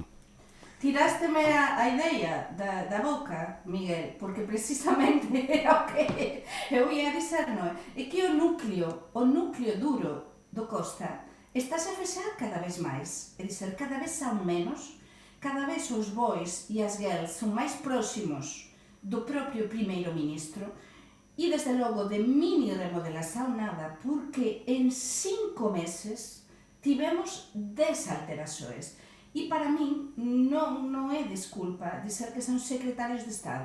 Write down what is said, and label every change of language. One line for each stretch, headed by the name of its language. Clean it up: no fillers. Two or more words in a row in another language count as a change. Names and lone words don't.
Portuguese: Tiraste-me a ideia da boca, Miguel, porque precisamente é o que eu ia dizer, non é?
Galician: É que o núcleo duro do Costa estás a fechar cada vez máis, é dizer, cada vez são menos, cada vez os boys e as girls son máis próximos do propio primeiro-ministro e, desde logo, de mini remodelação nada, porque en 5 meses tivemos 10 alterações. E para min non é desculpa dizer que son secretarios de Estado.